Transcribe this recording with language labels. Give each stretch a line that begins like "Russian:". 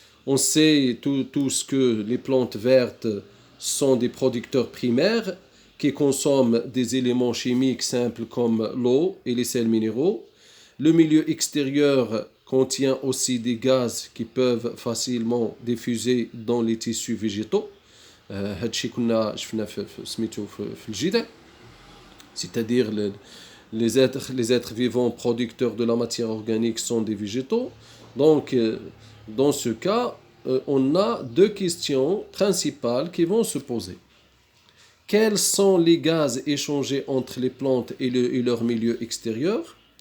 French: On sait tous que les plantes vertes sont des producteurs primaires qui consomment des éléments chimiques simples comme l'eau et les sels minéraux. Le milieu extérieur contient aussi des gaz qui peuvent facilement diffuser dans les tissus végétaux.
Arabic: هادشي كنا شفنا سميتو في الجذع.
French: C'est-à-dire les êtres vivants producteurs de la matière organique sont des végétaux. Donc, dans ce cas, on a deux questions principales qui vont se poser. Quels sont les gaz échangés entre les plantes et leur milieu extérieur?